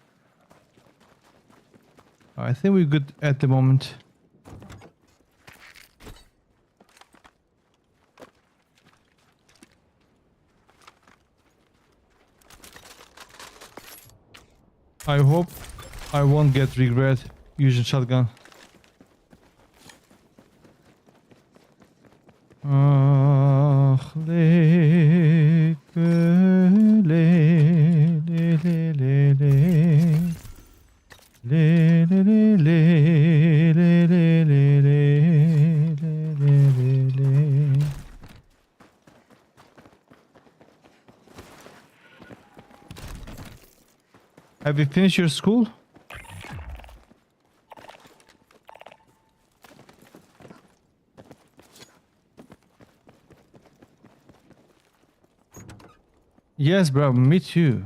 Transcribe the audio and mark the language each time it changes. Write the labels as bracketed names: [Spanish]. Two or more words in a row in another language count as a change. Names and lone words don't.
[English] I think we're good at the moment. I hope I won't get regret using shotgun. Ah, le, le, le, le, le, le. Le, le, le, le, le, le, le, le, le, le, le. Have you finished your school? Yes, bro, me too.